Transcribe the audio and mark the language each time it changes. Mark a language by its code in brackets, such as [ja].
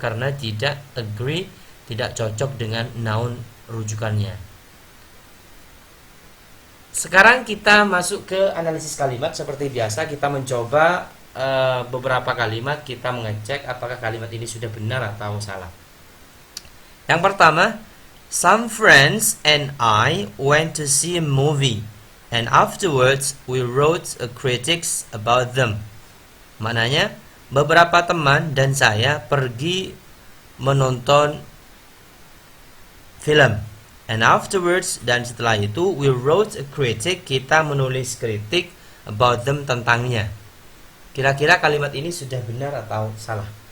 [id] Karena tidak agree, tidak cocok dengan noun rujukannya. Sekarang kita masuk ke analisis kalimat. Seperti biasa kita mencoba beberapa kalimat kita mengecek apakah kalimat ini sudah benar atau salah. [en] Yang pertama, some friends and I went to see a movie and afterwards we wrote a critics about them. [id] Maknanya, beberapa teman dan saya pergi menonton film. [en] And afterwards, [id] dan setelah itu, [en] we wrote a critic, [id] kita menulis kritik [en] about them, [id] tentangnya. Kira-kira kalimat ini sudah benar atau salah?